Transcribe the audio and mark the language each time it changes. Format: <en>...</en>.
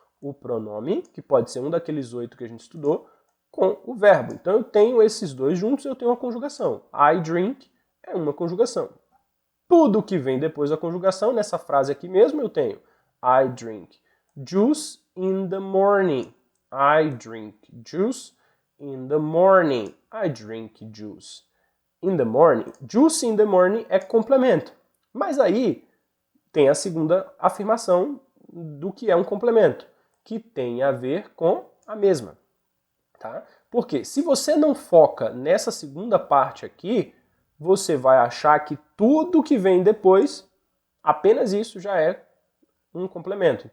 <pt>o pronome, que pode ser um daqueles 8 que a gente estudou, com o verbo. Então eu tenho esses dois juntos, eu tenho uma conjugação.</pt> <en>I drink</en> <pt>é uma conjugação. Tudo que vem depois da conjugação, nessa frase aqui mesmo, eu tenho</pt> <en>I drink juice in the morning. I drink juice in the morning. I drink juice in the morning. Juice in the morning</en> <pt>é complemento. Mas aí tem a segunda afirmação do que é um complemento, que tem a ver com a mesma. Tá? Porque se você não foca nessa segunda parte aqui, você vai achar que tudo que vem depois, apenas isso já é um complemento.</pt>